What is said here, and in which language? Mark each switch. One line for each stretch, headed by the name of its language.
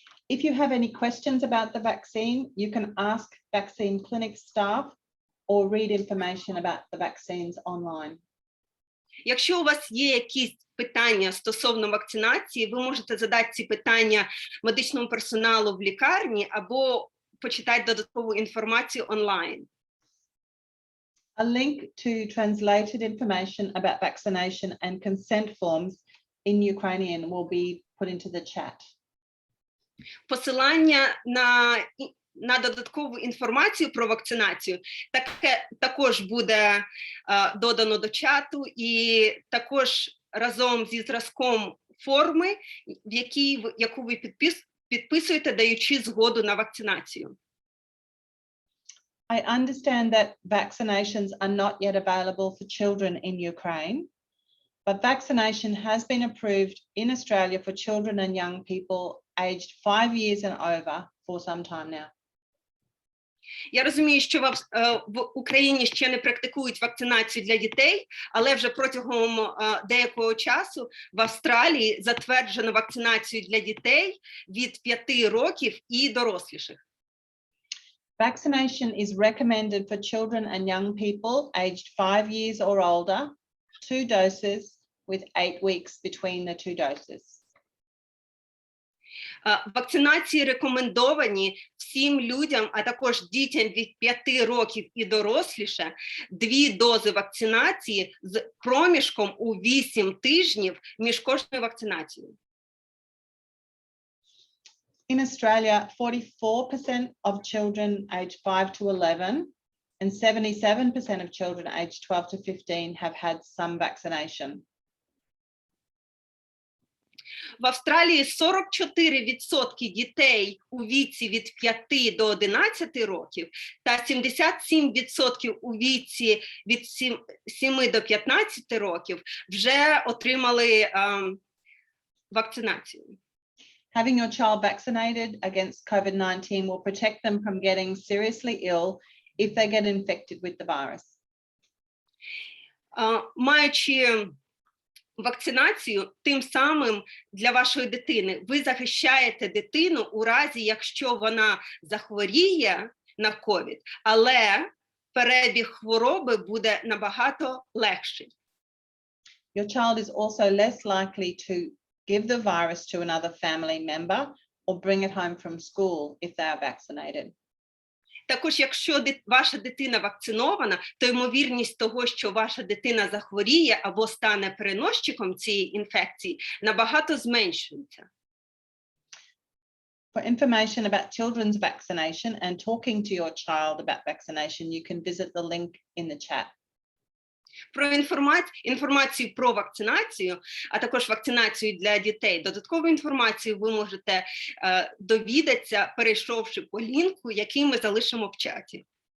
English: If you have any questions about the vaccine, you can ask vaccine clinic staff or read information about the vaccines online.
Ukrainian: Якщо у вас є якісь питання стосовно вакцинації, ви можете задати ці питання медичному персоналу в лікарні або почитати додаткову інформацію онлайн.
English: A link to translated information about vaccination and consent forms in Ukrainian will be put into the chat.
Ukrainian: Посилання на додаткову інформацію про вакцинацію також буде додано до чату, і також разом зі зразком форми, яку ви підписуєте, даючи згоду на вакцинацію.
English: I understand that vaccinations are not yet available for children in Ukraine, but vaccination has been approved in Australia for children and young people aged 5 years and over for some time now.
Ukrainian: Я розумію, що в Україні ще не практикують вакцинацію для дітей, але вже протягом деякого часу в Австралії затверджено вакцинацію для дітей від 5 років і доросліших.
English: Vaccination is recommended for children and young people aged 5 years or older, 2 doses with 8 weeks between the 2 doses.
Ukrainian: Вакцинації рекомендовані всім людям, а також дітям від 5 років і доросліше, 2 дози вакцинації з проміжком у 8 тижнів між кожною вакцинацією.
English: In Australia, 44% of children aged 5 to 11 and 77% of children aged 12 to 15 have had some vaccination.
Ukrainian: В Австралії 44% дітей у віці від 5 до 11 років та 77% у віці від 7 до 15 років вже отримали вакцинацію.
English: Having your child vaccinated against COVID-19 will protect them from getting seriously ill if they get infected with the virus.
Ukrainian: Маючи вакцинацію, тим самим для вашої дитини ви захищаєте дитину у разі, якщо вона захворіє на COVID, але перебіг хвороби буде набагато легший.
English: Your child is also less likely to give the virus to another family member or bring it home from school if they are vaccinated.
Ukrainian: Також, якщо ваша дитина вакцинована, то ймовірність того, що ваша дитина захворіє або стане переносчиком цієї інфекції, набагато зменшується.
English: For information about children's vaccination and talking to your child about vaccination, you can visit the link in the chat.
Ukrainian: Про інформацію про вакцинацію, а також вакцинацію для дітей. Додаткову інформацію ви можете довідатися, перейшовши по лінку, який ми залишимо в чаті.